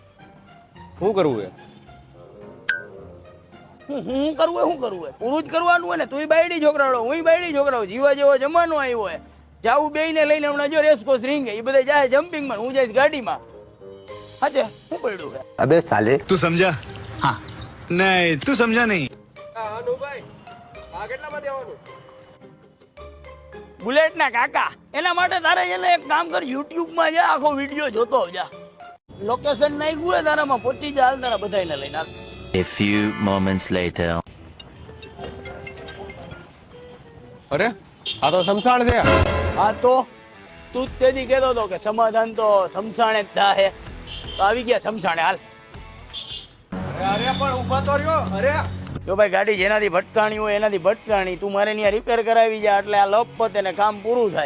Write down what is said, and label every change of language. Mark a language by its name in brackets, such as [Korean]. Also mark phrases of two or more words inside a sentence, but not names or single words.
[Gujarati] શું કરવું એ? હું કરવું શું કરવું હોય? પૂરું જ કરવાનું હોય ને. તું બાયડી છોકરાઓ, હું બાયડી છોકરાઓ. જીવા જેવો જમાનો આવ્યો હોય. જાવું બેયને લઈને હમણાં જો રેસકોર્સ રીંગે, એ બધા જાય જમ્પિંગમાં, હું જઈશ ગાડીમાં. હા છે શું પડ્યું છે? [Hindi] अबे साले तू समझा? हाँ नहीं तू समझा नहीं. [Gujarati] બુલેટ ના કાકા, એના માટે તારે એને એક કામ કર, યુટ્યુબમાં જા, આખો વિડીયો જોતો જા. લોકેશન નાખ્યું હોય તારામાં પહોંચી જા, હાલ તારા બધાયને લઈને હાલ. [English] A few moments later. [Gujarati] અરે આ તો શમશાન છે. હા તો તું જ તેથી કહેતો હતો કે સમાધાન તો શમશાણે જ દાહે, તો આવી ગયા શમશાણે, હાલ. અરે પણ ઊભા તો રહ્યો. અરે જો ભાઈ ગાડી જેનાથી ભટકાણી હોય એનાથી ભટકાણી, તું મારે ત્યાં રિપેર કરાવી જા એટલે આ લપ પતે ને કામ પૂરું થાય.